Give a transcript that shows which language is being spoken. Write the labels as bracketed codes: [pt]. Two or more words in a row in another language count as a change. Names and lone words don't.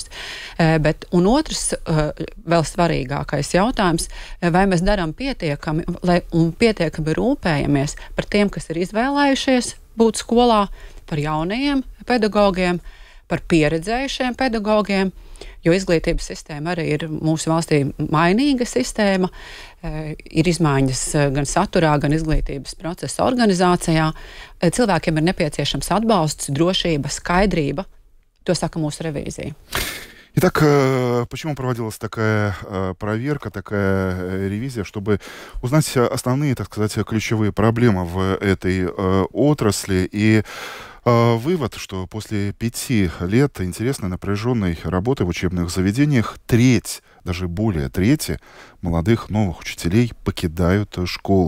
[lv] Un otrs, vēl svarīgākais jautājums, vai mēs darām pietiekami, un pietiekami rūpējamies par tiem, kas ir izvēlējušies būt skolā, par jaunajiem pedagogiem, par pieredzējušiem pedagogiem, jo izglītības sistēma arī ir mūsu valstī mainīga sistēma, ir izmaiņas gan saturā, gan izglītības procesa organizācijā. Cilvēkiem ir nepieciešams atbalsts, drošība, skaidrība. To saka mūsu revīzija. [ru] Итак, почему проводилась такая проверка, такая ревизия, чтобы узнать основные, так сказать, ключевые проблемы в этой отрасли и вывод, что после 5 лет интересной напряженной работы в учебных заведениях треть, даже более трети молодых новых учителей покидают школы.